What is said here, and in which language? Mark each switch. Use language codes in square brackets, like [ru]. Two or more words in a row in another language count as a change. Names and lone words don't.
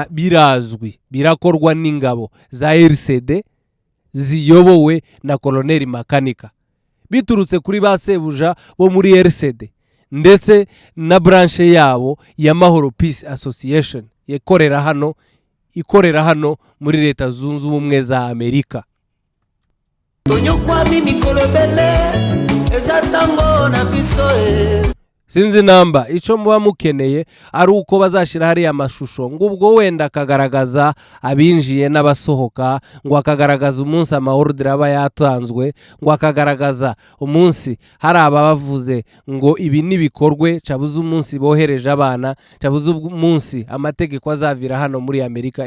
[rw] Birazwi, birakorwa n'ingabo za RCD ziyobowe na Colonel Makanika, biturutse kuri ba sebuja bo muri RCD ndetse na branche yabo ya Mahoro Peace Association ikorera hano muri Leta Zunze Ubumwe za Amerika. [ln] tonyokwa mimikolo bele ezatango na biso [rw] Sinzi namba icyo muba mukeneye ari uko bazashira hari amashusho ngo ubwo wenda akagaragaza abinjiye n'abasohoka, ngo akagaragaza umunsi amaordre aba yatanzwe, ngo akagaragaza umunsi hari abavuze ngo ibi nibikorwe, cabuze umunsi bohereje abana, cabuze umunsi amategeko azavira hano muri Amerika.